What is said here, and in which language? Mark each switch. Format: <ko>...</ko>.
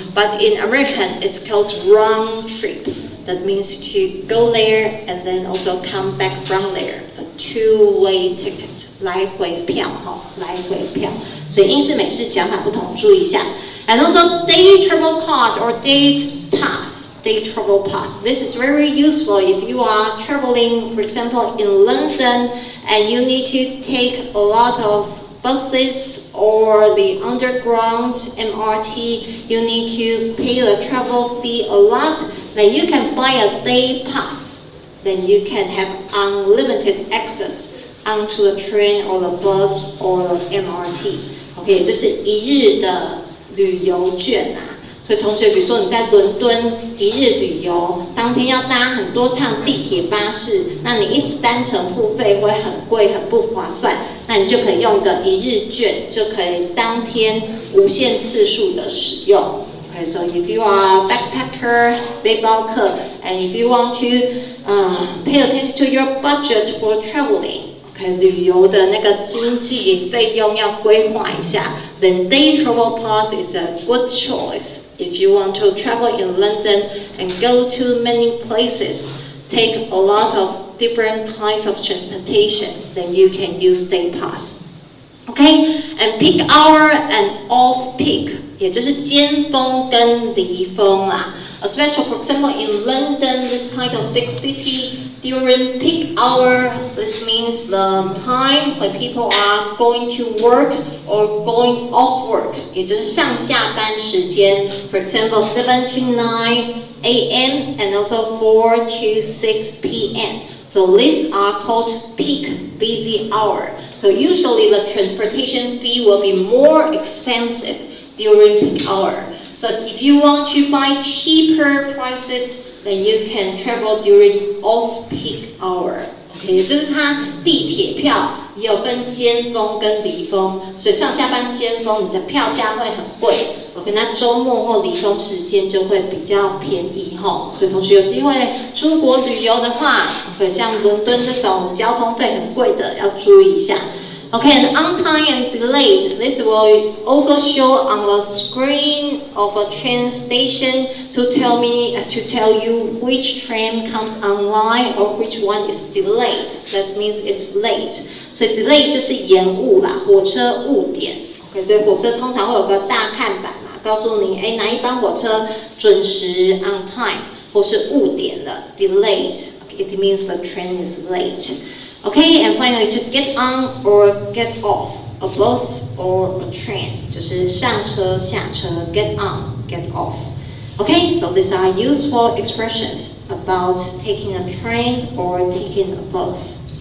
<en>But in American, it's called round trip. That means to go there and then also come back from there. A two-way ticket,</en> <zh>来回票哈，来回票。所以英式美式讲法不同，注意一下。</zh> <en>And also day travel card or day pass. Day travel pass. This is very useful if you are traveling, for example, in London, and you need to take a lot of buses or the underground MRT. You need to pay the travel fee a lot. Then you can buy a day pass. Then you can have unlimited access onto the train or the bus or the MRT.</en> <zh>OK， 就是一日的旅游券啊。所以同学，比如说你在伦敦一日旅游，当天要搭很多趟地铁、巴士，那你一直单程付费会很贵、很不划算。那你就可以用个一日券，就可以当天无限次数的使用。</zh> <en>Okay, so if you are a backpacker,</en> <zh>背包客</zh> <en>and if you want to pay attention to your budget for traveling.</en> <zh>Okay, 旅游的那个经济费用要规划一下。</zh> <en>Then day travel pass is a good choice. If you want to travel in London and go to many places, take a lot of different kinds of transportation, then you can use day pass. Okay, and peak hour and off peak.</en> <zh>也就是尖峰跟离峰啦。</zh> <en>Especially, for example, in London, this kind of big city, during peak hour, this means the time when people are going to work or going off work,</en> <zh>也就是上下班时间。</zh> <en>For example, 7 to 9 a.m. and also 4 to 6 p.m. So these are called peak busy hour. So usually the transportation fee will be more expensive during peak hour. So if you want to buy cheaper prices, then you can travel during off-peak hour.</en> <zh>OK， 也就是它地铁票也有分尖峰跟离峰，所以上下班尖峰你的票价会很贵。 OK， 那周末或离峰时间就会比较便宜吼。所以同学有机会出国旅游的话 ，OK， 像伦敦这种交通费很贵的要注意一下。</zh> <en>Okay, and on time and delayed. This will also show on the screen of a train station to tell you which train comes online or which one is delayed. That means it's late.</en> <zh>所以 delay 就是延误啦，火车误点。OK， 所以火车通常会有个大看板嘛，告诉你，哪一班火车准时 on time， 或是误点了 delayed.</zh> <en>Okay, it means the train is late. Okay, and finally, to get on or get off a bus or a train,</en> <zh>就是上车下车</zh> <en>get on, get off. Okay, so these are useful expressions about taking a train or taking a bus.</en>